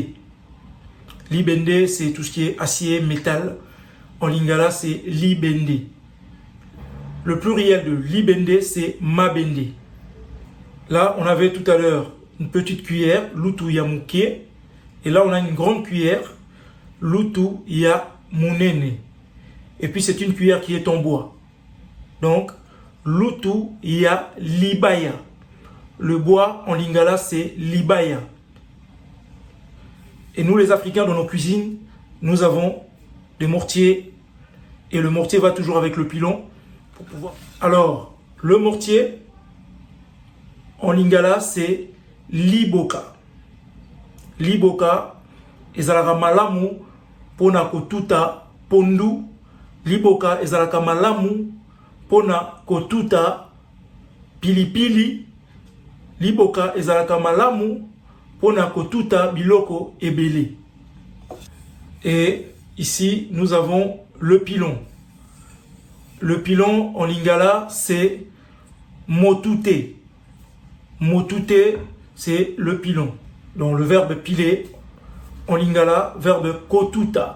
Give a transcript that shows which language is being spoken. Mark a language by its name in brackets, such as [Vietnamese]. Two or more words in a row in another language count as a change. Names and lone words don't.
[French] Libende, c'est tout ce qui est acier, métal. En lingala, c'est libende. Le pluriel de libende, c'est mabende. Là, on avait tout à l'heure une petite cuillère, [Lingala] lutu ya mouké. [French] Et là, on a une grande cuillère, [Lingala] lutu ya munene. [French] Et puis, c'est une cuillère qui est en bois. Donc, [Lingala] lutu ya libaya. [French] Le bois en lingala, c'est libaya. Et nous, les Africains, dans nos cuisines, nous avons des mortiers. Et le mortier va toujours avec le pilon. Pour pouvoir... Alors, le mortier, en lingala, c'est liboka. [Lingala] Liboka, ezalaka malamu pona kotuta pondu. Liboka, ezalaka malamu pona kotuta pilipili. Liboka, ezalaka malamu pona kotuta biloko ebele. [French] Et ici, nous avons le pilon. Le pilon en lingala, c'est motute. Motute, c'est le pilon. Donc le verbe piler, en lingala, verbe kotuta.